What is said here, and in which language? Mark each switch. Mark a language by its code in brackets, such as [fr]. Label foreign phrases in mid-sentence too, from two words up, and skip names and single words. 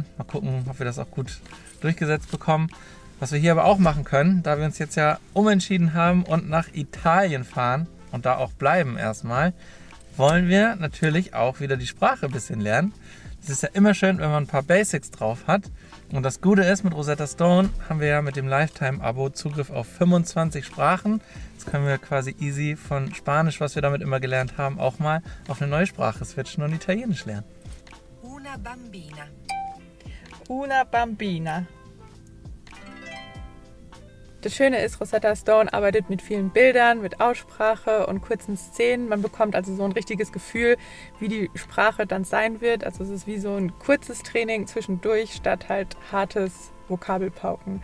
[de] Mal gucken, ob wir das auch gut durchgesetzt bekommen. Was wir hier aber auch machen können, da wir uns jetzt ja umentschieden haben und nach Italien fahren und da auch bleiben erstmal, wollen wir natürlich auch wieder die Sprache ein bisschen lernen. Es ist ja immer schön, wenn man ein paar Basics drauf hat. Und das Gute ist, mit Rosetta Stone haben wir ja mit dem Lifetime-Abo Zugriff auf 25 Sprachen. Jetzt können wir quasi easy von Spanisch, was wir damit immer gelernt haben, auch mal auf eine neue Sprache switchen und Italienisch lernen. [it] Una bambina. Una bambina. [de] Das Schöne ist, Rosetta Stone arbeitet mit vielen Bildern, mit Aussprache und kurzen Szenen. Man bekommt also so ein richtiges Gefühl, wie die Sprache dann sein wird. Also es ist wie so ein kurzes Training zwischendurch statt halt hartes Vokabelpauken.